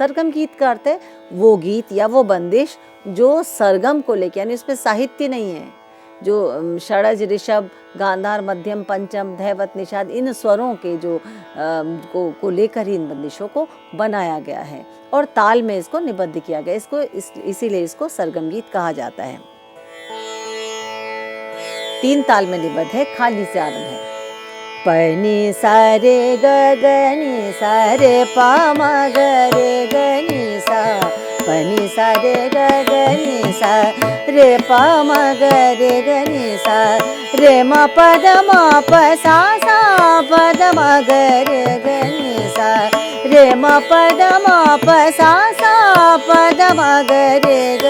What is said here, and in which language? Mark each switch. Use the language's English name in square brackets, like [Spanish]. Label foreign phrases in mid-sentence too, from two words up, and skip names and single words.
[Hindi] सरगम गीत का अर्थ है वो गीत या वो बंदिश जो सरगम को लेकर, यानी उसमें साहित्य नहीं है, जो षडज ऋषभ गांधार मध्यम पंचम धैवत निषाद इन स्वरों के जो को लेकर ही इन बंदिशों को बनाया गया है और ताल में इसको निबद्ध किया गया। इसको इसीलिए इसको सरगम गीत कहा जाता है। 3 ताल में निबद्ध है, खाली से आरंभ है। पनी सा रे ग ग नी सा रे पा म ग रे ग नी सा, पनी सा रे ग ग नी सा रे पा म ग रे ग नी सा, रे म प द म प सा सा प द म ग रे ग नी सा, रे म प द म प सा सा प द म ग रे ग